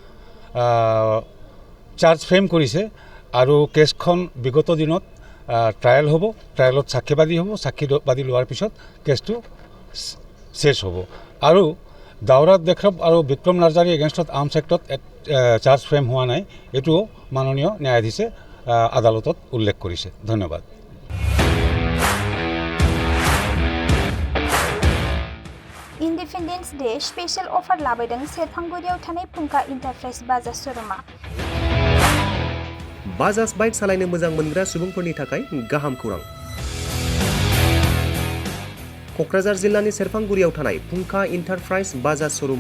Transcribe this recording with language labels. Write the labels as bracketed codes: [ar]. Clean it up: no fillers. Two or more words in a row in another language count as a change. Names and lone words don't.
[as] চাৰ্জ ফ্ৰেম কৰিছে আৰু কেছখন বিগত দিনত ট্ৰায়েল হ'ব ট্ৰায়েলত সাক্ষীবাদী হ'ব সাক্ষীবাদী লোৱাৰ পিছত কেছটো শেষ হ'ব আৰু দাউৰা দেক্ষম আৰু বিক্ৰম নাৰ্জাৰী এগেইনষ্টত আৰ্মছ এক্টত চাৰ্জ ফ্ৰেম হোৱা নাই এইটো মাননীয় ন্যায়াধীশে আদালতত উল্লেখ কৰিছে ধন্যবাদ [en] Independence Day special offer [brx] लाबोदों सेरफांगुरियाव थानाय फुंखा इन्टारप्राइज बाजाज श'रुमा बाजाज बाइक सालायनो मोजां मोनग्रा सुबुंफोरनि थाखाय गाहाम खौरां क'क्राझार जिल्लानि सेरफांगुरियाव थानाय फुंखा इन्टारप्राइज बाजाज श'रुमा